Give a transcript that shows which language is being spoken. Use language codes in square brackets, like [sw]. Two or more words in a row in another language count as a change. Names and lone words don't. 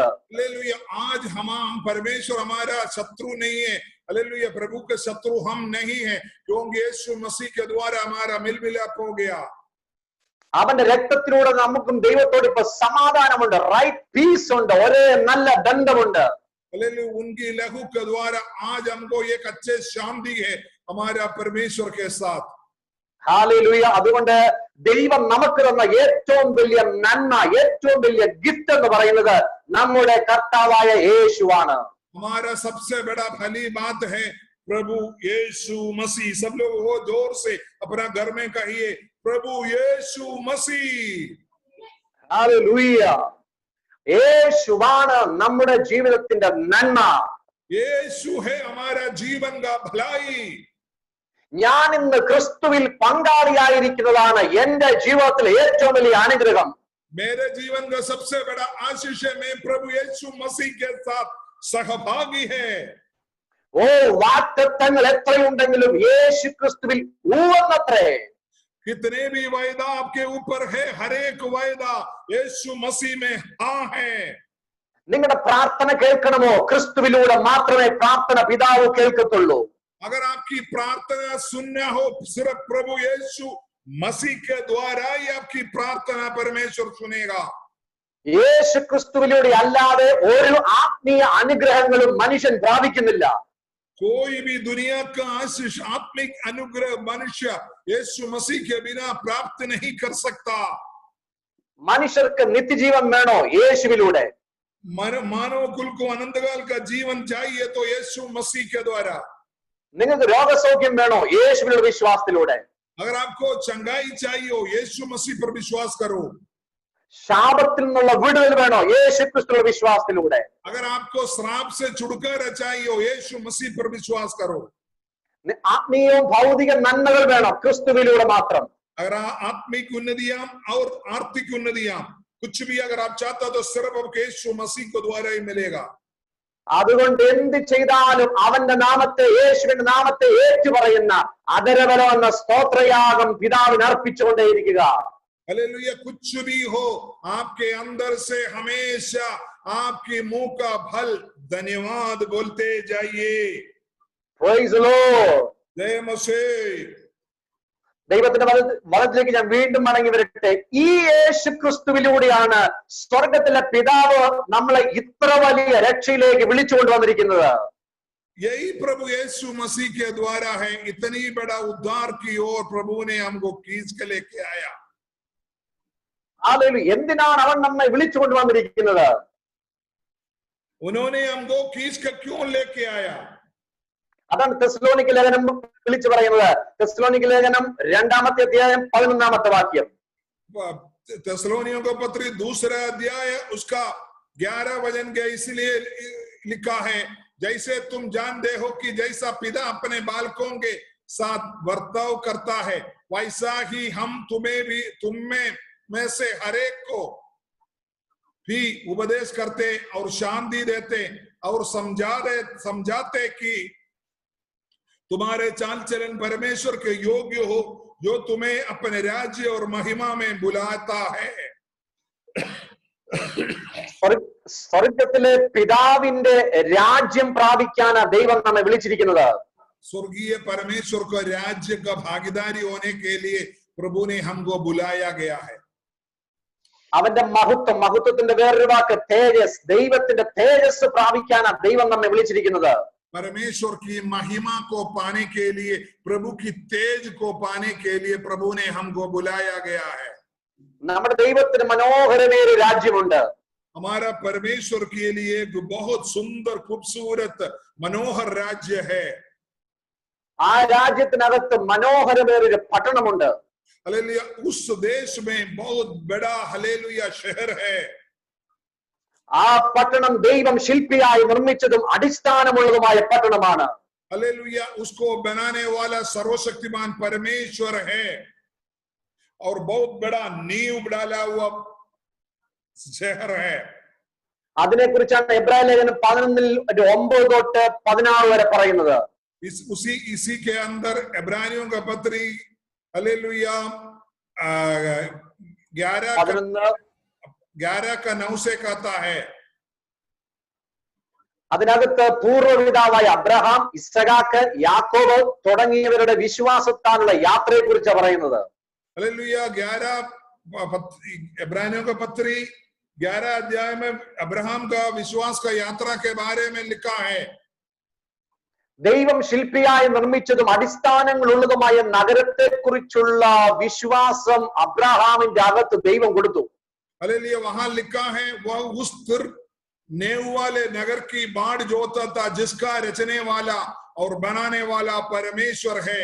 [hi] हालेलुया, आज हम परमेश्वर हमारा शत्रु नहीं है. हालेलुया, प्रभु के शत्रु हम नहीं है, क्योंकि यीशु मसीह के द्वारा हमारा मिल मिलाप हो गया. [ml] അവന്റെ രക്തത്തിലൂടെ നമുക്കും ദൈവത്തോട് ഇപ്പൊ സമാധാനമുണ്ട്, [en] right peace [ml] ഉണ്ട്, ഒരേ നല്ല ബന്ധമുണ്ട്. [hi] हालेलुया, उनकी लहू के द्वारा आज हमको एक अच्छे शांति है हमारा परमेश्वर के साथ. [ml] ഹല്ലേലൂയ, അതുകൊണ്ട് ദൈവം നമുക്ക് തന്ന ഏറ്റവും വലിയ നന്മ, ഏറ്റവും വലിയ ഗിഫ്റ്റ് എന്ന് പറയുന്നത് നമ്മുടെ കർത്താവായ യേശുവാണ്. [hi] हमारा सबसे बड़ा भली बात है प्रभु यीशु मसीह. सब लोग वो जोर से अपना घर में कहिए, प्रभु यीशु मसीह. [ml] ഹല്ലേലൂയ, യേശുവാണ് നമ്മുടെ ജീവിതത്തിന്റെ നന്മ. [hi] यीशु है हमारा जीवन का भलाई. [ml] ഞാൻ ഇന്ന് ക്രിസ്തുവിൽ പങ്കാളിയായിരിക്കുന്നതാണ് എന്റെ ജീവിതത്തിലെ ഏറ്റവും വലിയ അനുഗ്രഹം. [hi] मेरे जीवन का सबसे बड़ा आशीष है, मैं प्रभु यीशु मसीह के साथ सहभागी है. [ml] ഓ, വാഗ്ദത്തങ്ങൾ എത്രയുണ്ടെങ്കിലും യേശു ക്രിസ്തുവിൽ ഊവന്നത്രേ. [hi] कितने भी वायदा आपके ऊपर है, हर एक वायदा यीशु मसीह में हाँ है. [ml] നിങ്ങളുടെ പ്രാർത്ഥന കേൾക്കണമോ? ക്രിസ്തുവിലൂടെ മാത്രമേ പ്രാർത്ഥന പിതാവ് കേൾക്കത്തുള്ളൂ. [hi] अगर आपकी प्रार्थना सुनना हो, सिर्फ प्रभु यीशु मसीह के द्वारा ही आपकी प्रार्थना परमेश्वर सुनेगा. [ml] യേശു ക്രിസ്തുവിലൂടെ അല്ലാതെ ഒരു ആത്മീയ അനുഗ്രഹങ്ങളും മനുഷ്യൻ പ്രാപിക്കുന്നില്ല. [hi] कोई भी दुनिया का आशीष आत्मिक अनुग्रह मनुष्य यीशु मसीह के बिना प्राप्त नहीं कर सकता. [ml] മനുഷ്യർക്ക് നിത്യജീവൻ വേണോ? യേശുവിലൂടെ. [hi] मानव कुल को अनंतकाल का जीवन चाहिए तो यीशु मसीह के द्वारा. [ml] നിങ്ങൾക്ക് രോഗസൗഖ്യം വേണോ? യേശുവിലുള്ള വിശ്വാസത്തിലൂടെ. [hi] अगर आपको चंगाई चाहिए हो, यीशु मसीह पर विश्वास करो. [ml] ശാപത്തിൽ നിന്നുള്ള വിടുതൽ വേണോ? യേശു ക്രിസ്തുവിലുള്ള വിശ്വാസത്തിലൂടെ. [hi] अगर आपको श्राप से छुटकारा चाहिए हो, यीशु मसीह पर विश्वास करो. [ml] ആത്മീയവും ഭൗതിക നന്മകൾ വേണം? ക്രിസ്തുവിലൂടെ മാത്രം. [hi] अगर आत्मिक उन्नतियां और आर्थिक उन्नतियां कुछ भी अगर आप चाहते हो तो सिर्फ आपको यीशु मसीह को द्वारा ही मिलेगा. [ml] അതുകൊണ്ട് എന്ത് ചെയ്താലും അവന്റെ നാമത്തെ, യേശുവിന്റെ നാമത്തെ ഏറ്റുപറയുന്ന അധരബലം എന്ന സ്തോത്രയാഗം പിതാവിന് അർപ്പിച്ചുകൊണ്ടേയിരിക്കുക. [hi] हालेलुया, कुछ भी हो आपके अंदर से हमेशा आपके मुंह का फल धन्यवाद बोलते जाइए. [en] Praise the Lord. [hi] जय मसीह. [ml] ദൈവത്തിന്റെ വലത്തിലേക്ക് ഞാൻ വീണ്ടും മടങ്ങി വരട്ടെ. ഈ യേശു ക്രിസ്തുവിലൂടെയാണ് സ്വർഗത്തിലെ പിതാവ് നമ്മളെ ഇത്ര വലിയ രക്ഷയിലേക്ക് വിളിച്ചുകൊണ്ടുവന്നിരിക്കുന്നത്. [hi] यही प्रभु यीशु मसीह के द्वारा है। इतनी बड़ा उद्धार की ओर प्रभु ने हमको खींच के लेके आया। [ml] ഹല്ലേലൂയ. എന്തിനാണ് അവൻ നമ്മെ വിളിച്ചുകൊണ്ട് വന്നിരിക്കുന്നത്? [hi] उन्होंने हमको खींच के क्यों लेके आया? [ml] അതാണ് തെസ്സലോനിക്ക ലേഖനം വിളിച്ചു പറയുന്നത്. തെസ്സലോനിക്ക ലേഖനം 2-ാമത്തെ അധ്യായം 11-ാമത്തെ വാക്യം. [hi] തെസ്സലോനിयों का पत्री 2 अध्याय उसका 11 वचन के इसलिए लिखा है, जैसे तुम जानते हो कि जैसा पिता अपने बालकों के साथ बर्ताव करता है, वैसा ही हम तुम्हें भी तुम में से हरेक को भी उपदेश करते और शांति देते और समझाते कि तुम्हारे चाल चलन परमेश्वर के योग्य हो, जो तुम्हें अपने राज्य और महिमा में बुलाता है। [ml] സ്വർഗത്തിലെ പിതാവിന്റെ രാജ്യം പ്രാപിക്കാനാ ദൈവം നമ്മെ വിളിച്ചിരിക്കുന്നത്. [hi] स्वर्गीय परमेश्वर को राज्य का भागीदारी होने के लिए प्रभु ने हमको बुलाया गया है। [ml] അവന്റെ മഹത്വത്തിന്റെ വേറൊരു വാക്ക് തേജസ്, ദൈവത്തിന്റെ തേജസ് പ്രാപിക്കാനാ ദൈവം നമ്മെ വിളിച്ചിരിക്കുന്നത്. [hi] परमेश्वर की महिमा को पाने के लिए, प्रभु की तेज को पाने के लिए प्रभु ने हमको बुलाया गया है। [ml] നമ്മുടെ ദൈവത്തിന് മനോഹരമായ ഒരു രാജ്യമുണ്ട്. हमारा परमेश्वर के लिए एक बहुत सुंदर खूबसूरत मनोहर राज्य है। ആ രാജ്യത്തിനകത്ത് മനോഹരമായ ഒരു പട്ടണമുണ്ട്. [hi] हालेलुया। उस देश में बहुत बड़ा हालेलुया शहर है। [ml] ആ പട്ടണം ദൈവം ശില്പിയായി നിർമ്മിച്ചതും അടിസ്ഥാനമുള്ളതുമായ പട്ടണമാണ്. [hi] हालेलुया। उसको बनाने वाला सर्वशक्तिमान परमेश्वर है और बहुत बड़ा नींव डाला हुआ शहर है। [ml] അതിനെക്കുറിച്ചാണ് എബ്രായ ലേഖനം 11:9-16 വരെ പറയുന്നത്. [hi] इसी के अंदर इब्रानियों का पत्री हालेलुया 11 का 9 से कहता है, [ml] അതിനകത്ത് പൂർവ്വപിതാവായ അബ്രഹാം, ഇസ്ഹാക്ക്, യാക്കോബ് തുടങ്ങിയവരുടെ വിശ്വാസത്താലുള്ള യാത്രയെ കുറിച്ചാണ് പറയുന്നത്. [hi] हालेलुया। 11 इब्रानियों का पत्री 11 अध्याय में अब्राहम का विश्वास का यात्रा के बारे में लिखा है। [ml] ദൈവം ശില്പിയായി നിർമ്മിച്ചതും അടിസ്ഥാനങ്ങളുള്ളതുമായ നഗരത്തെ കുറിച്ചുള്ള വിശ്വാസം അബ്രഹാമിന്റെ അകത്ത് ദൈവം കൊടുത്തു. [hi] हालेलुया। वहां लिखा है, वह उस स्थिर नेव वाले नगर की बाढ़ जोता था जिसका रचने वाला और बनाने वाला परमेश्वर है।